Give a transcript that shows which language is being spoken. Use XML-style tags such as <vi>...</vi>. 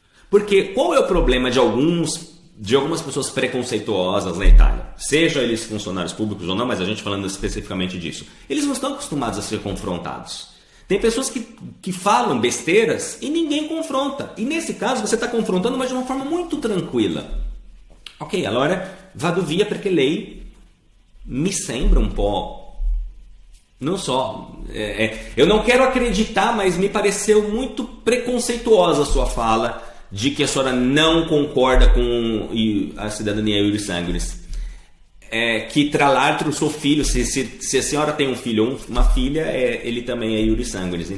<pt>Porque qual é o problema de algumas pessoas preconceituosas na Itália? Seja eles funcionários públicos ou não, mas a gente falando especificamente disso. Eles não estão acostumados a ser confrontados. Tem pessoas que falam besteiras e ninguém confronta. E nesse caso você está confrontando, mas de uma forma muito tranquila.</pt> <it>Ok, allora vado via perché lei mi sembra un po'...</it> <pt>Não só... eu não quero acreditar, mas me pareceu muito preconceituosa a sua fala de que a senhora não concorda com a cidadania iuris sanguinis. Que</pt> <it>tra l'altro</it> <pt>o seu filho, se a senhora tem um filho ou uma filha, ele também é iuris sanguinis.</pt>